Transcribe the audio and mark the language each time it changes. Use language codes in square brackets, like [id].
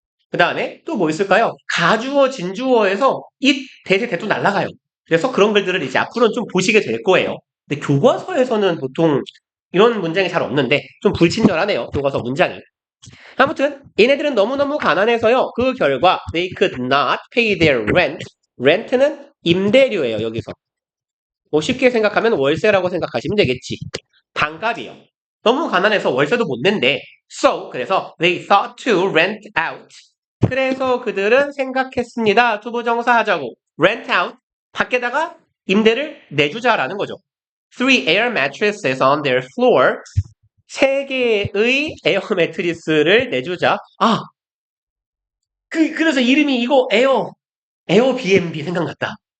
[ko] 그 다음에 또 뭐 있을까요? 가주어, 진주어에서 it, that의 that도 날라가요. 그래서 그런 글들을 이제 앞으로는 좀 보시게 될 거예요. 근데 교과서에서는 보통 이런 문장이 잘 없는데 좀 불친절하네요. 교과서 문장이. 아무튼 얘네들은 너무너무 가난해서요. 그 결과 [en] they could not pay their rent. [ko] rent는 임대료예요. 여기서. 뭐 쉽게 생각하면 월세라고 생각하시면 되겠지. 반값이요. 너무 가난해서 월세도 못 낸대. [en] So [ko] 그래서 [en] they thought to rent out. [ko] 그래서 그들은 생각했습니다. 투부정사 하자고. [en] rent out. [ko] 밖에다가 임대를 내주자라는 거죠. [en] 3 air mattresses on their floor. [ko] 3개의 에어 매트리스를 내주자. 그래서 이름이 이거 에어비앤비 생각났다.